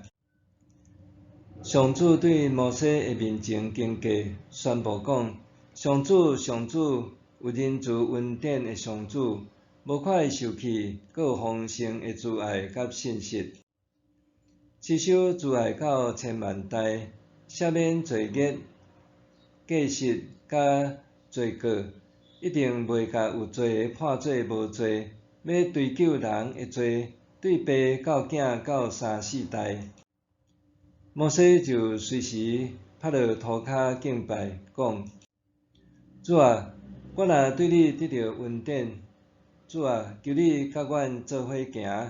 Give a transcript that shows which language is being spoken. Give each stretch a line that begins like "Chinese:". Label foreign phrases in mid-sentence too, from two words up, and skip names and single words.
Min Nan Chinese: 上主对摩西的面前经过，宣布讲：上主，上主，有仁慈恩典的上主，无快受气，阁有丰盛的慈爱甲信实。持守慈爱到千万代，赦免罪孽、过失甲罪过，一定袂甲有罪的判做无罪，要追究人的罪，对爸到囝到3、4代。摩西就随时趴落涂骹敬拜，讲：主啊，我若对你得到恩典，主啊，求你甲阮做伙行。